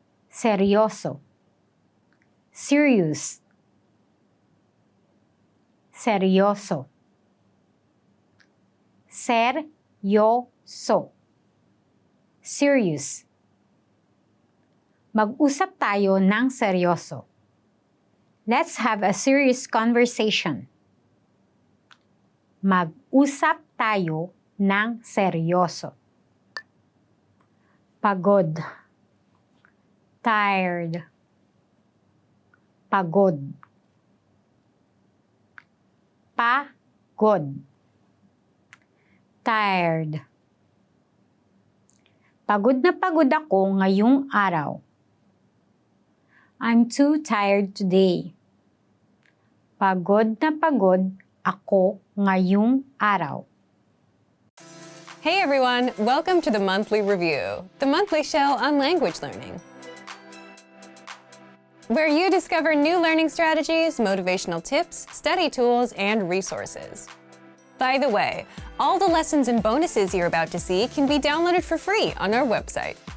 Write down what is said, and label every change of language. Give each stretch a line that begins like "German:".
Filipino: Seryoso.
English: Serious.
Filipino: Seryoso. Seryoso.
English: Serious.
Filipino: Mag-usap tayo ng seryoso.
English: Let's have a serious conversation.
Filipino: Mag-usap tayo ng seryoso. Pagod.
English: Tired.
Filipino: Pagod. Pagod.
English: Tired.
Filipino: Pagod na pagod ako ngayong araw.
English: I'm too tired today.
Filipino: Pagod na pagod ako ngayong araw.
English: Hey everyone, welcome to the Monthly Review, the monthly show on language learning, where you discover new learning strategies, motivational tips, study tools, and resources. By the way, all the lessons and bonuses you're about to see can be downloaded for free on our website.